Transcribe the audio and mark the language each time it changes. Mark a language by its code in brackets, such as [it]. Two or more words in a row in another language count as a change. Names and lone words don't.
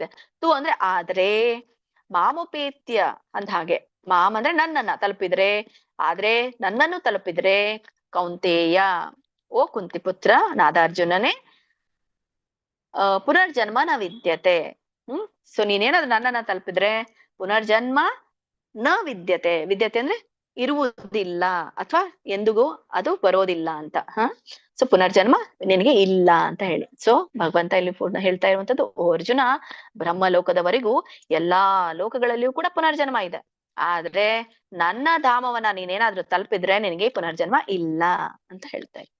[kn] ತು ಅಂದ್ರೆ ಆದ್ರೆ, ಮಾಮುಪೇತ್ಯ ಅಂದ ಹಾಗೆ. ಮಾಮ್ ಅಂದ್ರೆ ನನ್ನನ್ನ ತಲುಪಿದ್ರೆ, ಆದ್ರೆ ನನ್ನನ್ನು ತಲುಪಿದ್ರೆ, ಕೌಂತೇಯ ಓ ಕುಂತಿಪುತ್ರ ನಾದಾರ್ಜುನನೇ, [sa] ಪುನರ್ಜನ್ಮ ನ ವಿದ್ಯತೆ. [kn] ಸೊ ನೀನೇನಾದ್ರು ನನ್ನನ್ನ ತಲುಪಿದ್ರೆ [sa] ಪುನರ್ಜನ್ಮ ನ ವಿದ್ಯತೆ. [kn] ವಿದ್ಯತೆ ಅಂದ್ರೆ ಇರುವುದಿಲ್ಲ ಅಥವಾ ಎಂದಿಗೂ ಅದು ಬರೋದಿಲ್ಲ ಅಂತ. ಸೊ ಪುನರ್ಜನ್ಮ ನಿನಗೆ ಇಲ್ಲ ಅಂತ ಹೇಳಿ. ಸೊ ಭಗವಂತ ಇಲ್ಲಿ ಪೂರ್ಣ ಹೇಳ್ತಾ ಇರುವಂತದ್ದು, ಓ ಅರ್ಜುನ, ಬ್ರಹ್ಮಲೋಕದವರೆಗೂ ಎಲ್ಲಾ ಲೋಕಗಳಲ್ಲಿಯೂ ಕೂಡ ಪುನರ್ಜನ್ಮ ಇದೆ, ಆದ್ರೆ ನನ್ನ ಧಾಮವನ್ನ ನೀನೇನಾದ್ರೂ ತಲುಪಿದ್ರೆ ನಿನಗೆ ಪುನರ್ಜನ್ಮ ಇಲ್ಲ ಅಂತ ಹೇಳ್ತಾ ಇದ್ದಾರೆ.